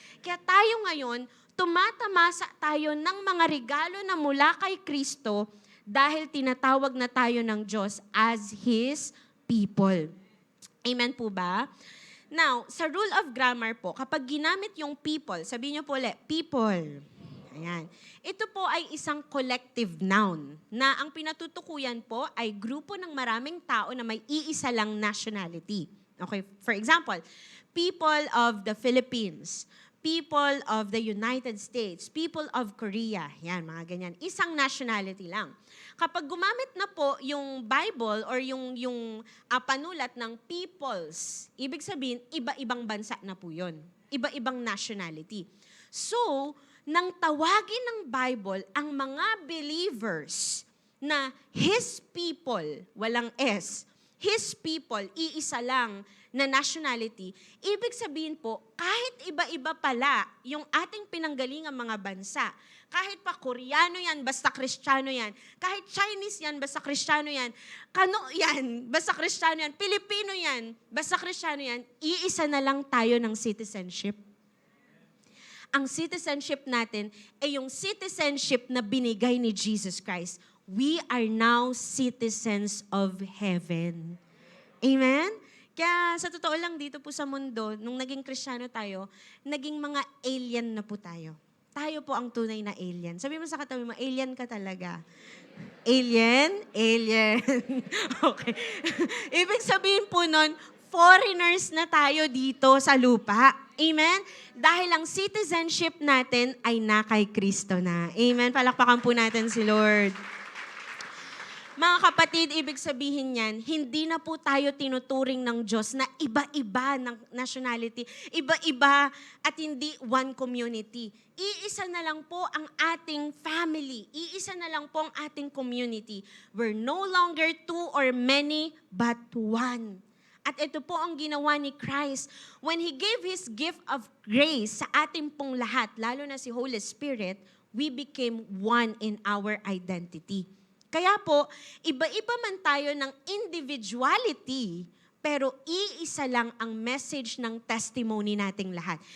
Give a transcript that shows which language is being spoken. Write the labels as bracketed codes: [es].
[tl] Kaya tayo ngayon, tumatamasa tayo ng mga regalo na mula kay Kristo dahil tinatawag na tayo ng Diyos [en] as His people. [tl] Amen po ba? Now, sa rule of grammar po, kapag ginamit yung people, sabihin niyo po ulit, people. Ayan. Ito po ay isang collective noun na ang pinatutukuyan po ay grupo ng maraming tao na may iisa lang nationality. [en] Okay, for example, people of the Philippines, people of the United States, people of Korea. [tl] Yan, mga ganyan. Isang nationality lang. Kapag gumamit na po yung Bible or yung panulat ng peoples, ibig sabihin, iba-ibang bansa na po yun. Iba-ibang nationality. So, nang tawagin ng Bible ang mga believers na His people, walang S, His people, iisa lang na nationality, ibig sabihin po, kahit iba-iba pala yung ating pinanggalingang mga bansa, kahit pa Koreano yan, basta Kristiyano yan, kahit Chinese yan, basta Kristiyano yan, Kano yan, basta Kristiyano yan, Pilipino yan, basta Kristiyano yan, iisa na lang tayo ng citizenship. Ang citizenship natin ay yung citizenship na binigay ni Jesus Christ. [en] We are now citizens of heaven. Amen? [tl] Kaya sa totoo lang dito po sa mundo, nung naging Kristiyano tayo, naging mga alien na po tayo. Tayo po ang tunay na alien. Sabi mo sa katabi mo, alien ka talaga. Alien? Alien. Okay. Ibig sabihin po nun, foreigners na tayo dito sa lupa. Amen? Dahil ang citizenship natin ay na kay Kristo na. Amen? Palakpakan po natin si Lord. Mga kapatid, ibig sabihin yan, hindi na po tayo tinuturing ng Diyos na iba-iba ng nationality, iba-iba at hindi one community. Iisa na lang po ang ating family. Iisa na lang po ang ating community. [en] We're no longer two or many, but one. [tl] At ito po ang ginawa ni Christ. [en] When He gave His gift of grace [tl] sa ating pong lahat, lalo na si [en] Holy Spirit, we became one in our identity. [tl] Kaya po, iba-iba man tayo ng individuality, pero iisa lang ang message ng testimony nating lahat.